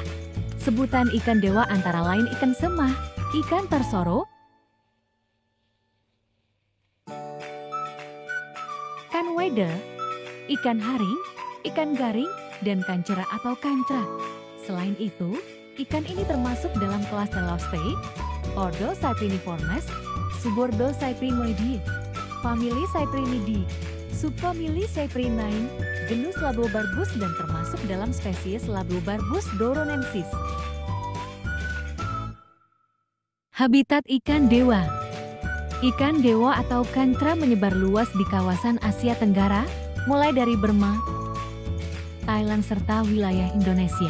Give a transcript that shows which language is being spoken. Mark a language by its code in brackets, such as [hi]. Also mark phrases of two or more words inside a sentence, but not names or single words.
[id] Sebutan ikan dewa antara lain ikan semah, ikan tarsoro, ikan weda, ikan haring, ikan garing, dan kancera atau kancra. Selain itu, ikan ini termasuk dalam kelas Telostei, ordo Cypriniformes, subordo Cyprinoideae, famili Cyprinidae, subfamili Cyprinae, genus Labobarbus dan termasuk dalam spesies Labobarbus doronensis. Habitat ikan dewa. Ikan dewa atau kancra menyebar luas di kawasan Asia Tenggara, mulai dari Burma, Thailand serta wilayah Indonesia.